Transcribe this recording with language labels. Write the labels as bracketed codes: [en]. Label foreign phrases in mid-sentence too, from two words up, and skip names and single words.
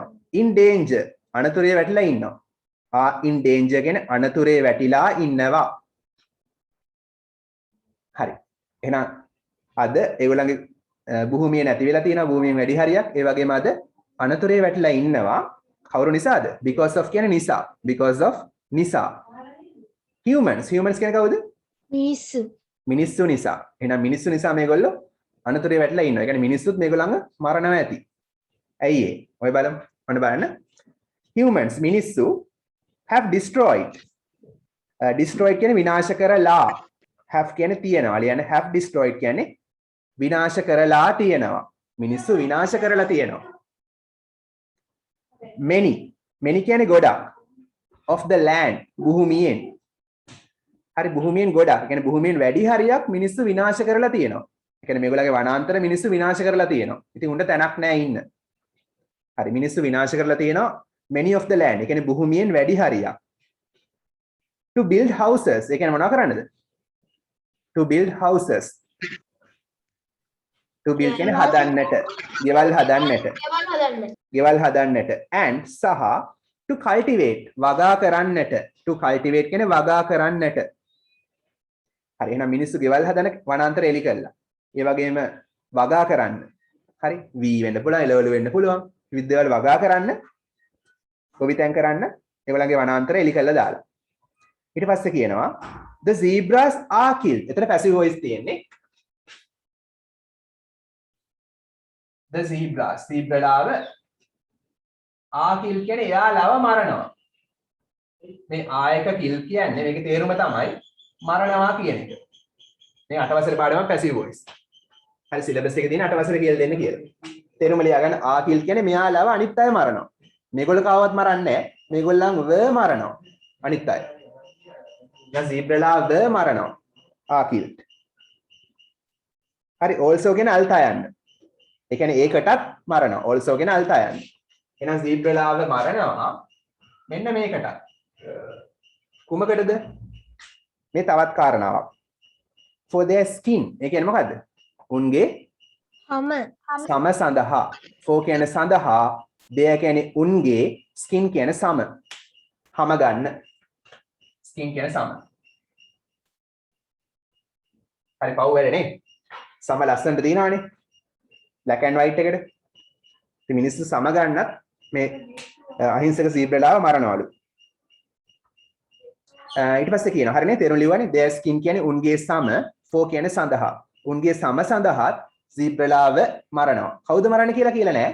[en] in danger [si] අනතුරේ වැටිලා ඉන්නවා. [en] in danger [si] කියන්නේ අනතුරේ වැටිලා ඉන්නවා. හරි. එහෙනම් අද ඒගොල්ලන්ගේ භූමිය නැති වෙලා තියෙනවා. භූමියෙන් වැඩි හරියක්. ඒ වගේම අද අනතුරේ වැටිලා ඉන්නවා. කවුරු නිසාද? [en] because of [si] කියන්නේ නිසා. [en] because of නිසා. [si] humans කියන්නේ කවුද? මිනිස්සු. මිනිස්සු නිසා. එහෙනම් මිනිස්සු නිසා මේගොල්ලෝ අනතුරේ වැටිලා ඉන්නවා. ඒ කියන්නේ මිනිස්සුත් මේගොල්ලන්ව මරනවා ඇති. ඇයි ඒ? ඔය බලමු. ඔන්න බලන්න. humans මිනිස්සු [en] have destroyed. [si] destroyed කියන්නේ විනාශ කරලා. have කියන්නේ තියනවා. ලියන්න [en] have destroyed [si] කියන්නේ විනාශ කරලා තියෙනවා. මිනිස්සු විනාශ කරලා තියෙනවා. many කියන්නේ ගොඩක්. [en] of the land [si] භූමියෙන්. හරි භූමියෙන් ගොඩක්. ඒ කියන්නේ භූමියෙන් වැඩි හරියක් මිනිස්සු විනාශ කරලා තියෙනවා. ඒ කියන්නේ මේගොල්ලන්ගේ වනාන්තර මිනිස්සු විනාශ කරලා තියෙනවා. ඉතින් උන්ට තැනක් නැහැ ඉන්න. හරි මිනිස්සු විනාශ කරලා තියෙනවා [en] many of the land. [si] ඒ කියන්නේ භූමියෙන් වැඩි හරියක්. [en] to build houses. [si] ඒ කියන්නේ මොනවා කරන්නද? [en] to build houses. to build [si] කියන්නේ හදන්නට. ගෙවල් හදන්නට. ගෙවල් හදන්නට. and සහ [en] to cultivate [si] වගා කරන්නට. [en] to cultivate [si] කියන්නේ වගා කරන්නට. හරි එහෙනම් මිනිස්සු ගෙවල් හදන වනාන්තර එලි කළා. ඒ වගේම වගා කරන්න. හරි වී වෙන්න පුළුවන්, එළවලු වෙන්න පුළුවන්. විවිධ දේවල් වගා කරන්න, ගොවිතැන් කරන්න ඒගොල්ලන්ගේ වනාන්තර එලි කළා දාලා. ඊට පස්සේ කියනවා [en] the zebras are killed. [si] එතන [en] passive voice [si] තියෙන්නේ. [en] the zebraලාව are killed [si] කියන්නේ එයාලව මරනවා. මේ ආයක kill කියන්නේ මේකේ තේරුම තමයි මරනවා කියන එක. මේ 8 වසරේ පාඩම [en] passive voice. [si] හරි සිලබස් එකේ තියෙන 8 වසරේ කියලා දෙන්න කියලා. තේරුම ලියා ගන්න ආ kill කියන්නේ මෙයාලව අනිත් අය මරනවා. මේගොල්ලෝ කාවත් මරන්නේ නැහැ. මේගොල්ලන්ව මරනවා. අනිත් අය. දැන් zebra-ලාව මරනවා. ආ killed. හරි also කියන අල්තා යන්න. ඒ කියන්නේ ඒකටත් මරනවා. also කියන අල්තා යන්න. එහෙනම් zebra-ලාව මරනවා මෙන්න මේකට. කුමකටද? මේ තවත් කාරණාවක්. [en] for their skin. [si] ඒ කියන්නේ මොකද්ද? උන්ගේ සම සඳහා. for කියන්නේ සඳහා, their කියන්නේ උන්ගේ, skin කියන්නේ සම. හම ගන්න. skin කියන්නේ සම. හරි පව් වැඩනේ. සම ලස්සනට දිනවනේ. [en] black and white එකට. [si] ඉතින් මිනිස්සු සම ගන්නත් මේ අහිංසක zebra-ලාව මරනවලු. ඊට පස්සේ කියනවා හරිනේ තේරුම් ලියවන්නේ [en] their skin [si] කියන්නේ උන්ගේ සම, for කියන්නේ සඳහා. උන්ගේ සම සඳහා සීබ්‍රලාව මරනවා. කවුද මරන්නේ කියලා කියලා නෑ.